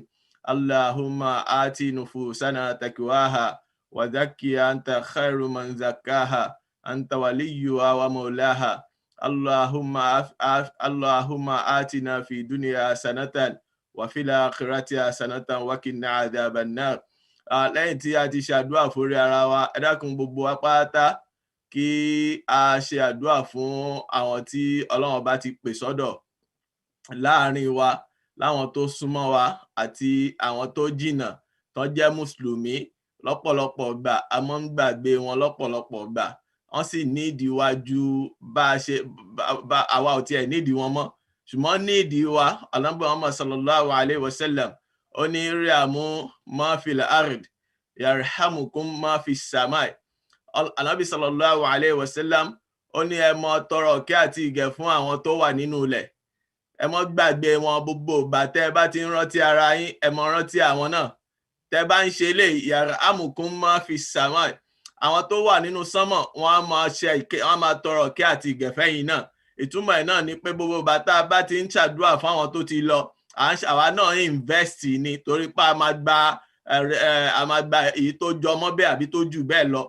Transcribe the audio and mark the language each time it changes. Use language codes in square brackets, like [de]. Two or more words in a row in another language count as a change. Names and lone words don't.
[ar] اللهم آت نفوسنا تقواها وزكها أنت خير من زكاها، أنت وليها ومولاها. اللهم آتنا في الدنيا حسنة وفي الآخرة حسنة وقنا عذاب النار. [yo] Lẹ́yìn tí a ti ṣe àdúrà fórí ara wa, ẹ dákun gbogbo wa pátá kí a ṣe àdúrà fún àwọn tí Ọlọ́run bá ti pè sọ́dọ̀ láàrin wa, láwọn tó súnmọ́ wa àti àwọn tó jìnnà tó jẹ́ mùsùlùmí. Lọ́pọ̀lọpọ̀ gbà a máa ń gbàgbé wọn, lọ́pọ̀lọpọ̀ gbà wọ́n sì nídìí wa ju bá a ṣe àwa ò tiẹ̀ nídìí wọn mọ́, ṣùgbọ́n nídìí wa. Ànábì Muhammad [ar] صلى الله عليه وسلم [yo] ó ní [ar] ارحموا من في الأرض يرحمكم من في السماء. [yo] Ànábì [ar] صلى الله عليه وسلم [yo] ó ní ẹ mọ́ tọrọ ìkẹ́ àti ìgẹ̀ fún àwọn tó wà nínú ilẹ̀, ẹ mọ́ gbàgbé wọn. Gbogbo ìgbà tẹ́ ẹ bá ti ń rántí ara yín, ẹ mọ́ rántí àwọn náà. Tẹ́ bá ń ṣe eléyìí, [ar] يرحمكم من في السماء, [yo] àwọn tó wà nínú sánmọ̀ wọ́n á máa ṣe ìkẹ́, wọ́n á máa tọrọ ìkẹ́ àti ìgẹ̀ fẹ́yìn náà. Ìtumọ̀ ẹ̀ náà ni pé gbogbo bàtà bá ti ń ṣàdúrà fáwọn tó ti lọ, àwa náà invest ni, torí pé a máa gba èyí tó jọ mọ́ bẹ́ẹ̀ àbí tó jù bẹ́ẹ̀ lọ.